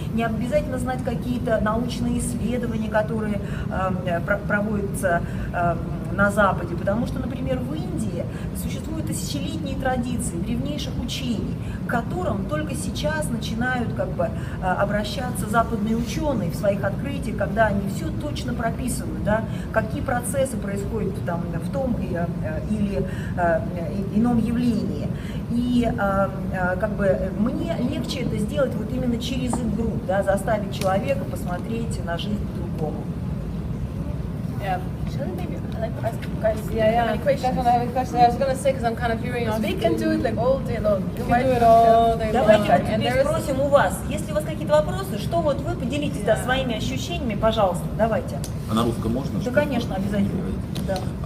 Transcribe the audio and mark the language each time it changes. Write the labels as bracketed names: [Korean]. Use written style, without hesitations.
[Russian] Не обязательно знать какие-то научные исследования, которые проводятся на Западе, потому что, например, в Индии существуют тысячелетние традиции древнейших учений, к которым только сейчас начинают как бы обращаться западные ученые в своих открытиях, когда они все точно прописывают, да, какие процессы происходят там в том или ином явлении. И как бы мне легче это сделать вот именно через игру, да, заставить человека посмотреть на жизнь по-другому. [English] Yeah. Shall maybe I'd like to ask you guys Yeah. questions. Definitely, I have a question. I was going to say, because I'm kind of hearing on. We can do it like all day long. You can do it all day long. [Russian] Давайте, а [English] And [Russian] теперь спросим у вас, если у вас какие-то вопросы, что вот вы поделитесь да, своими ощущениями, пожалуйста, давайте. А на русском можно? Да, конечно, обязательно. Да.